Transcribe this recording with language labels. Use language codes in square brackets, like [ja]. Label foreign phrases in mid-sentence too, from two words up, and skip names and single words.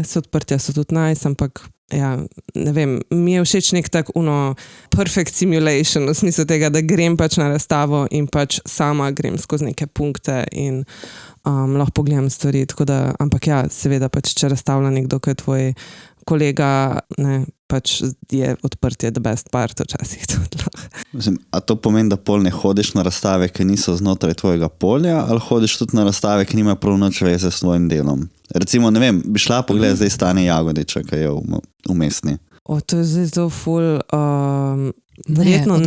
[sl] Odprtja so tudi nice, ampak ja, ne vem, mi je všeč nek tak [en] perfect simulation, [sl] v smislu tega, da grem pač na razstavo in pač sama grem skozi neke punkte in lahko pogledam stvari, tako da, ampak ja, seveda pač, če razstavlja nekdo, ki je tvoj kolega, ne, pač je odprtje [en] the best part [sl] včasih tudi. Mislim, a to pomeni, da pol ne hodiš na razstave, ki niso znotraj tvojega polja, ali hodiš tudi na razstave, ki nima prav nič veze s svojim delom? Recimo, ne vem, bi šla pogledati zdaj Stane Jagodiča, ki je v Mestni. To je zdaj zelo ful Verjetno ne.